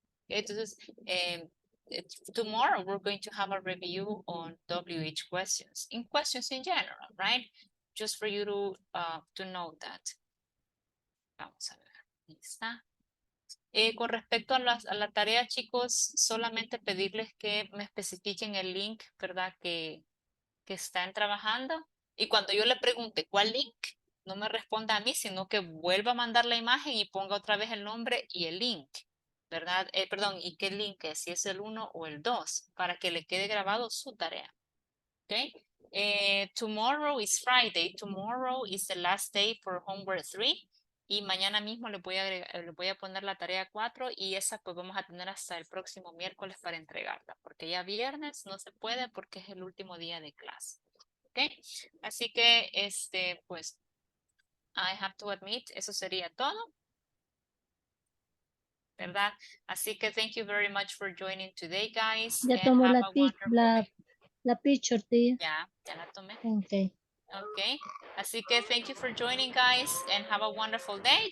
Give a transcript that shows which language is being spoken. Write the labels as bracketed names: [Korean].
[English] Okay, [Spanish] entonces, [English] tomorrow we're going to have a review on WH questions, in questions in general, right? Just for you to know that. [Spanish] Vamos a ver, ahí está. Con respecto a la tarea, chicos, solamente pedirles que me especifiquen el link, ¿verdad? Que están trabajando. Y cuando yo le pregunte cuál link, no me responda a mí, sino que vuelva a mandar la imagen y ponga otra vez el nombre y el link, ¿verdad? Perdón, ¿y qué link es? Si es el 1 o el 2, para que le quede grabado su tarea. [English] ¿Ok? Tomorrow is Friday. Tomorrow is the last day for homework 3. [Spanish] Y mañana mismo le voy a poner la tarea 4 y esa pues vamos a tener hasta el próximo miércoles para entregarla. Porque ya viernes no se puede porque es el último día de clase. ¿Ok? Así que, pues, [English] I have to admit, [Spanish] eso sería todo. ¿Verdad? Así que [English] thank you very much for joining today, guys. [Spanish] Ya [English] and [Spanish] tomó [English] have [Spanish] la, [English] a wonderful day. [Spanish] la picture, tía. Ya la tomé. [English] Okay. Okay. [Spanish] Así que [English] thank you for joining, guys, and have a wonderful day.